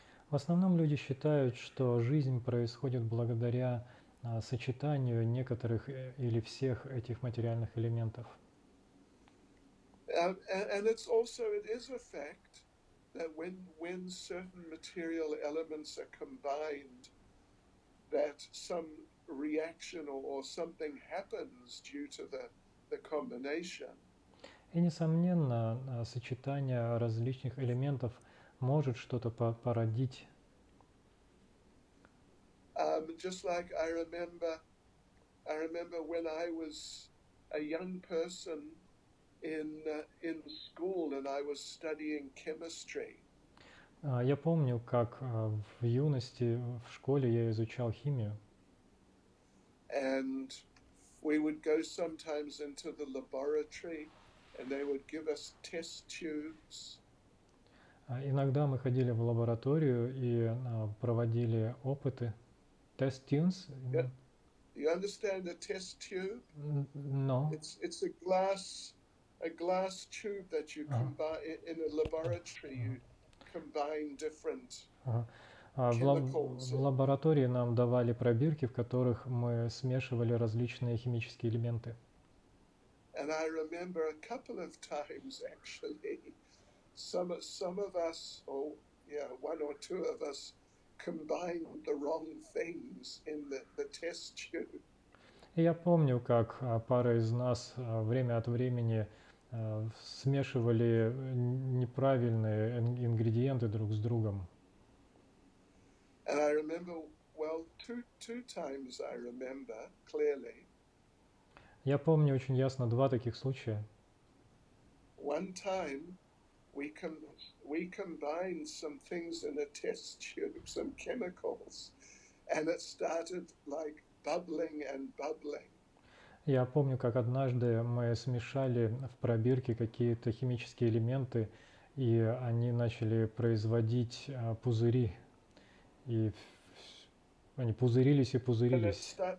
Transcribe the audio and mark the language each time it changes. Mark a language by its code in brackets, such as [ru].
[ru] В основном люди считают, что жизнь происходит благодаря сочетанию некоторых или всех этих материальных элементов. [en] And it is a fact that when certain material elements are combined, that some reaction or something happens due to the combination. [ru] И, несомненно, сочетание различных элементов может что-то породить. [en] Just like I remember when I was a young person in school and I was studying chemistry. [ru] Я помню, как в юности в школе я изучал химию. [en] And we would go sometimes into the laboratory and they would give us test tubes. [ru] Иногда мы ходили в лабораторию и проводили опыты. [en] Test tubes? Yeah. You understand a test tube? No. It's a glass tube that you combine in a laboratory. You combine different chemicals. [ru] В лаборатории нам давали пробирки, в которых мы смешивали различные химические элементы. [en] And I remember a couple of times actually, some of us, one or two of us, combined the wrong things in the test tube. [ru] И я помню, как пара из нас время от времени смешивали неправильные ингредиенты друг с другом. [en] And I remember, well, two times I remember clearly. [ru] Я помню очень ясно 2 таких случая. [en] One time we combined some things in a test tube, some chemicals, and it started like bubbling and bubbling. [ru] Я помню, как однажды мы смешали в пробирке какие-то химические элементы, и они начали производить пузыри. И они пузырились и пузырились.